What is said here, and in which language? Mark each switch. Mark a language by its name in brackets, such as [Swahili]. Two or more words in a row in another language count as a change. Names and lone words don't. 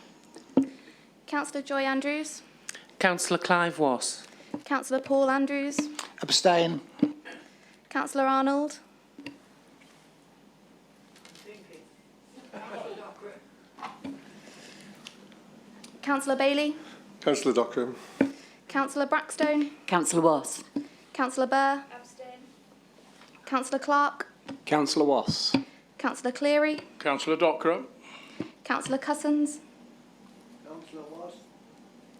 [English] Councillor Joy Andrews. Councillor Clive Wass. Councillor Paul Andrews. Abstain. Councillor Arnold. Councillor Bailey. Councillor Dockerer. Councillor Brackstone. Councillor Wass. Councillor Burr. Abstain. Councillor Clark. Councillor Wass. Councillor Cleary. Councillor Dockerer. Councillor Cousins. Councillor Wass.